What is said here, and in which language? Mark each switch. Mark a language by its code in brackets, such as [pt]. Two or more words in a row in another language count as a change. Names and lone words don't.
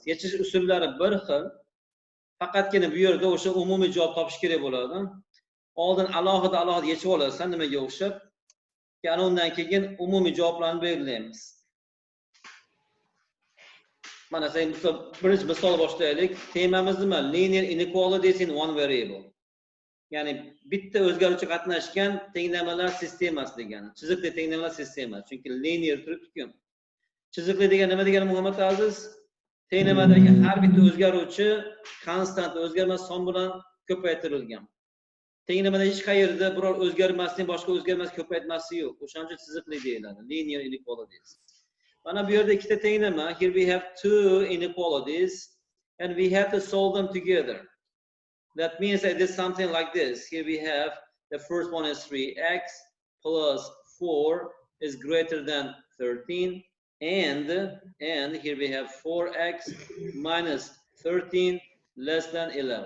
[uz] Yechish usullari bir xil. Faqatgina bu yerda o'sha umumiy javob topish kerak bo'ladi. Oldin alohida yechib olasan nimaga o'xshab. Yana undan keyin umumiy javoblarni belgilaymiz. Mana sen birinchi misol boshlaylik. Temamiz nima? [en] Linear inequalities in one variable. [uz] Ya'ni bitta o'zgaruvchi qatnashgan tenglamalar sistemasi degani. Chiziqli tenglamalar sistemasi. Chunki linear turibdi-ku. Chiziqli degan nima degani Muhammad Aziz? Tenglamadagi har bitta o'zgaruvchi konstant o'zgarmas son bilan ko'paytirilgan. Tenglamada hech qayerda biror o'zgarmasning boshqa o'zgarmas ko'paytmasi yo'q. O'shaning uchun chiziqli deyiladi. [en] Linear inequalities. [uz] Mana bu yerda ikkita tenglama. [en] Here we have two inequalities and we have to solve them together. That means that it is something like this. Here we have the first one is 3x plus 4 is greater than 13 and here we have 4x minus 13 less than 11.